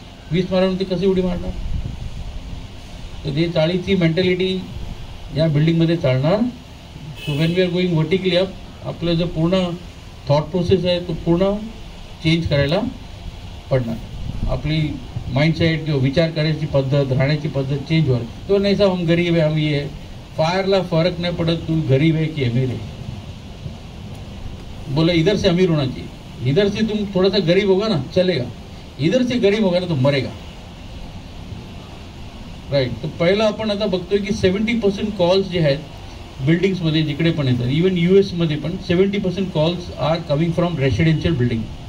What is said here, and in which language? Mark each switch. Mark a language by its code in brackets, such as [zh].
[mr] 20 मारल्यानंतर कशी उडी मारणार. तर ते चाळीची मेंटॅलिटी या बिल्डिंगमध्ये चालणार. [en] so when we are going vertically up, [mr] आपलं जो पूर्ण थॉट प्रोसेस आहे तो पूर्ण चेंज करायला पडणार. आपली माइंडसेट किंवा विचार करायची पद्धत, राहण्याची पद्धत चेंज होईल. [hi] तो नाही साहब हम गरीब है हम ये है. फायरला फर्क नहीं पड़ता तू गरीब है कि अमीर है. बोला इधर से अमीर होना चाहिए, इधर से तुम थोड़ा सा गरीब होगा ना चलेगा, इधर से गरीब होगा ना तो मरेगा. [en] Right. [mr] तर पहिला आपण आता बघतोय की 70% कॉल्स जे आहेत बिल्डिंग्समध्ये जिकडे पण येतात, इवन US मध्ये पण 70% [en] Calls are coming from residential building.